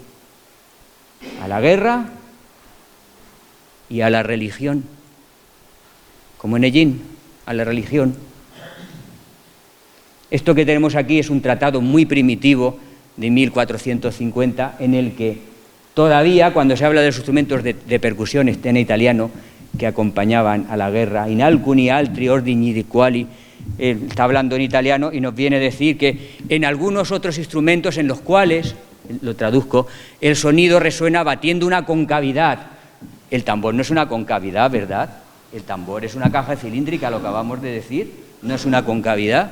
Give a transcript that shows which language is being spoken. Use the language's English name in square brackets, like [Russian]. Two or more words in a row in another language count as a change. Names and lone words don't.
[Spanish] A la guerra y a la religión, como en Ellín, a la religión. Esto que tenemos aquí es un tratado muy primitivo de 1450, en el que todavía, cuando se habla de los instrumentos de percusión, está en italiano, que acompañaban a la guerra, [Italian] in alcuni altri ordini di quali, [Spanish] está hablando en italiano y nos viene a decir que en algunos otros instrumentos en los cuales, lo traduzco, el sonido resuena batiendo una concavidad. El tambor no es una concavidad, ¿verdad? El tambor es una caja cilíndrica, lo acabamos de decir, no es una concavidad.